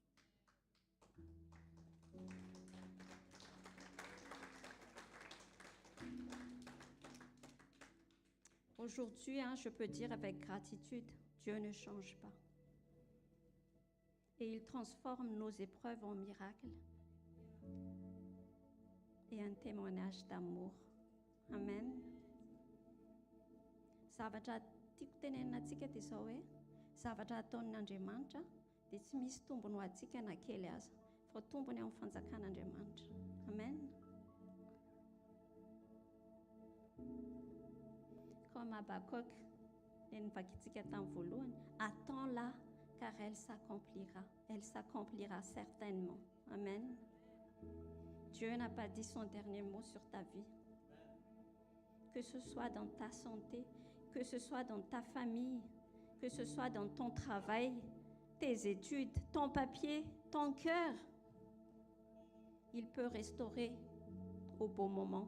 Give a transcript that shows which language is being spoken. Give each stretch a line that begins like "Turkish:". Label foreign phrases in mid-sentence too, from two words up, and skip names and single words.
French: Aujourd'hui, je peux dire avec gratitude, Dieu ne change pas. Et il transforme nos épreuves en miracles et un témoignage d'amour. Amen.
Malagasy: Zavatra tiako tenenina antsika dia izao hoe zavatra ataon'Andriamanitra dia tsy misy tombony ho antsika na kely aza fa tombony amin'ny fanjakan'Andriamanitra.
French: Amen. Comme Habakkuk, et
Malagasy: nivakintsika tamin'ny voalohany,
French: attends-la car elle s'accomplira. Elle s'accomplira certainement. Amen. Dieu n'a pas dit son dernier mot sur ta vie. Que ce soit dans ta santé, que ce soit dans ta famille, que ce soit dans ton travail, tes études, ton papier, ton cœur, il peut restaurer au bon moment.